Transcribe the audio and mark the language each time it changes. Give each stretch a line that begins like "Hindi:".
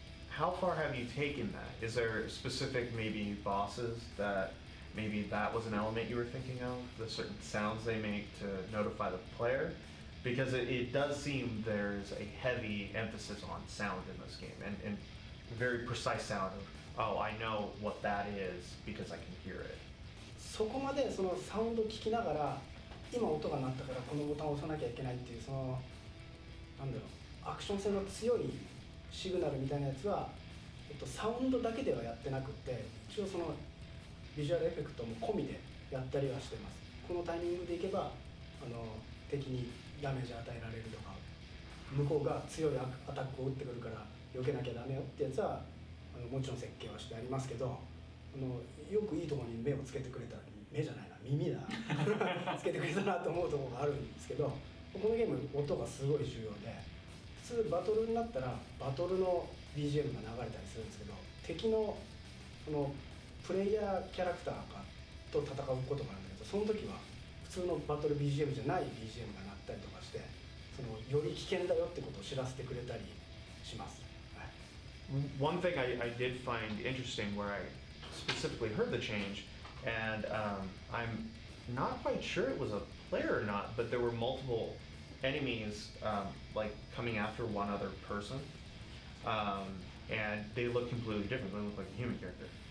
English: How far have you taken that? Is there specific maybe bosses that maybe that was an element you were thinking of, the certain sounds they make to notify the player? Because it does seem there's a heavy emphasis on sound in this game, and very precise sound of, oh, I know what that is because I can hear it.
Japanese: そこまでそのサウンドを聞きながら今音が鳴ったからこのボタンを押さなきゃいけないっていうそのなんだろうアクション性の強いシグナルみたいなやつは、サウンドだけではやってなくって一応そのビジュアルエフェクトも込みでやったりはしてます。このタイミングでいけば敵にダメージ与えられるとか向こうが強いアタックを打ってくるから避けなきゃダメよってやつはもちろん設計はしてありますけど、よくいいところに目をつけてくれたら目じゃないな耳だつけてくれたなと思うところがあるんですけど、このゲーム音がすごい重要で普通バトルになったらバトルの BGM が流れたりするんですけど、敵のそのプレイヤーキャラクターと戦うことがあるんだけど、その時は普通のバトル BGM じゃない BGM が鳴ったりとかしてそのより危険だよってことを知らせてくれたりします。はい、
English: One thing I did find interesting where I specifically heard the change, and I'm not quite sure it was a player or not, but there were multiple enemies like coming after one other person, and they look completely different. They look like a human character.